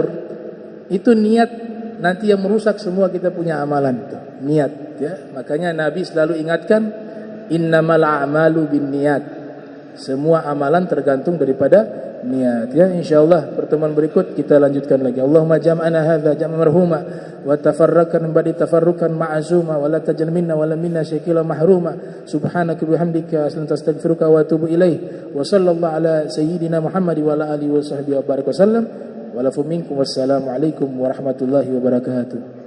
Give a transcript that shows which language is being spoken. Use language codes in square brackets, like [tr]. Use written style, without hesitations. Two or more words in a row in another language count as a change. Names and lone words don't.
[id] Itu niat nanti yang merusak semua kita punya amalan tuh. Niat, ya. Makanya Nabi selalu ingatkan, [ar] إنما الأعمال بالنيات. [id] Semua amalan tergantung daripada niat, ya. Insyaallah pertemuan berikut kita lanjutkan lagi. [ar] اللهم جمعنا هذا جمعا مرحوما وتفرقا بعد تفرقا معصوما ولا تجعل منا ولا منا شاكلا محروما. سبحانك بحمدك أستغفرك وأتوب إليك. وصلى الله على سيدنا محمد وعلى آله وصحبه وبارك وسلم. والعفو منكم والسلام عليكم ورحمة الله وبركاته.